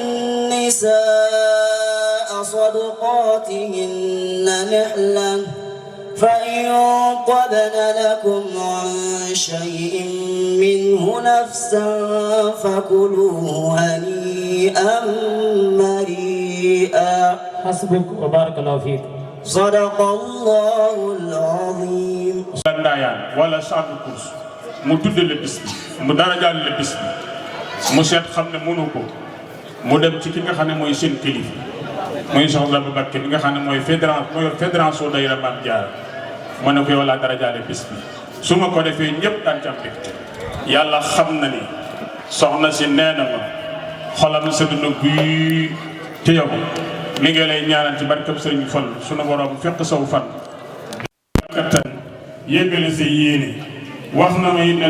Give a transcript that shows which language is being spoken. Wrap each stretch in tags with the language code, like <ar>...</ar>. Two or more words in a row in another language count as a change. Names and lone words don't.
<ar>النساء صدقاتهن نحلة فإن طبن لكم عن شيء منه نفسا فكلوه هنيئا مريئا حسبك وبارك الله فيك صدق الله العظيم</ar> <wo>Ndayaan wala chambre course mu tudde le bis bi mu darajaal le bis bi mu seet xam ne mënu ko mu dem ci ki nga xam ne mooy seen kilifa mooy soxla bu Mbakke bi nga xam ne mooy fédération daayira Maam Jaara ma ne ko yow laa darajaale bis bi su ma ko defee ñëpp daan ci am mbégte yàlla xam na ni soxna si nee na ma xolam sëdd na guy te yow mi ngi lay ñaanal ci barkab sëriñ Fall sunu borom fekk saw fan kattan yéggale sa yéene wax na ma it ne</wo>